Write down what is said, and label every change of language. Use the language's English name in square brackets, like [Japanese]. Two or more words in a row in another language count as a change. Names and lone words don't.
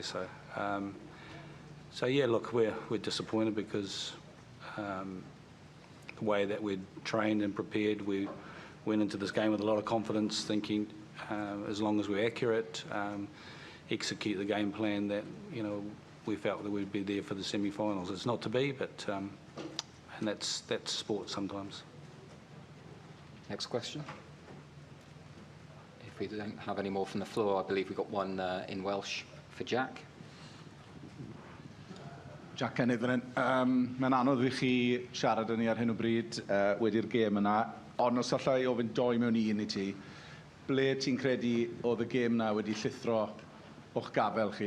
[English] So, so yeah, look, we're disappointed because the way that we'd trained and prepared, we went into this game with a lot of confidence, thinking as long as we're accurate, execute the game plan, that, you know, we felt that we'd be there for the semi-finals. It's not to be, but and that's sport sometimes. Next question. If we don't have any more from the floor, I believe we've got one in Welsh for Jack. [Welsh] Jack Kenneth fan hyn. Mae'n anodd i chi siarad yn ni ar hyn o bryd wedi'r gêm yna, ond os allai ofyn doi mewn un i ti, ble ti'n credu oedd y gêm yna wedi llithro o'ch gafel chi?